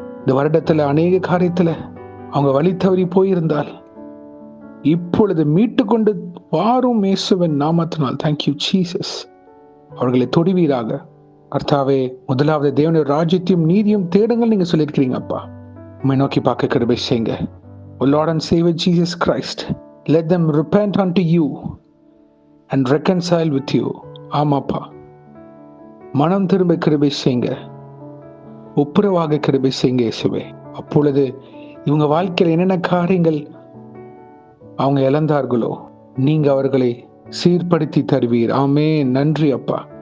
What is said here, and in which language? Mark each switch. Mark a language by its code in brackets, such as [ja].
[ta] இந்த வருடத்துல அநேக காரியத்துல அவங்க வழி தவறி போயிருந்தால் இப்பொழுது மீட்டு கொண்டு வாரும் இயேசுவின் நாமத்தினால். Thank you Jesus. அவர்களை தொடுவீராக கர்த்தாவே. முதலாவது தேவனுடைய ராஜ்யத்தையும் நீதியும் தேடுங்கள் நீங்க சொல்லியிருக்கிறீங்க அப்பா. உம்மை நோக்கி பார்க்க கிருபை செய்யுங்க. [en] O Lord and Savior Jesus Christ, let them repent unto you and reconcile with you. [ta] ஆமாப்பா, மனம் திரும்ப கிருபை செய்யுங்க, ஒப்புரவாக கிருபை செய்யுங்க இயேசுவே. அப்பொழுது இவங்க வாழ்க்கையில் என்னென்ன காரியங்கள் அவங்க இழந்தார்களோ நீங்க அவர்களை சீர்படுத்தி தருவீர். ஆமென். நன்றி அப்பா.